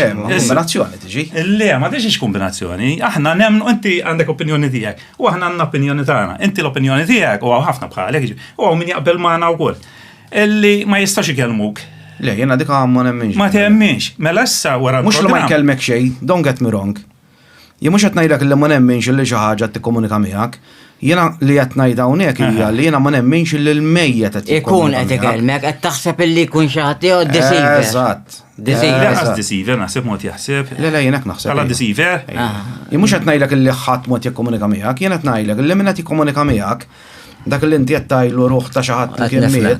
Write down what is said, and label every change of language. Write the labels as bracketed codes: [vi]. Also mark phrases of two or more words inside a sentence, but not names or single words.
[mt] Kombinazzjoni tiġi. Le, ma tiġix kombinazzjoni. Aħna nemnu inti għandek opinjoni tiegħek u aħna għandna opinjoni tagħna. Inti l-opinjoni tiegħek u ħafna bħalek u min jaqbel magħna wkoll. Illi ma jistax ikellmuk. Le, jiena dik ma nemminx. Ma temminx. Mela issa wara mhux li ma jkellmek xejn, [en] don't get me wrong. [mt] Jien mhux qed ngħidlek li ma nemminx li xi ħaġa tikkomunika miegħek. Jiena li qed ngħid hawnhekk hija li jiena ma nemminx li l-mejjed qed Ikun qed ikellmek, qed taħseb illi jkun xi ħadd jew deceiver. Eżatt. Deceiver. Għas deceiver, naħseb mod jaħseb. Le jien hekk naħseb. Għala deceiver. Jien mhux qed ngħidlek li ħadd mod jikkomunika miegħek, jien qed ngħidlek li min qed jikkomunika miegħek dak li inti qed tajlu ruħ ta' xi ħadd li kien miet.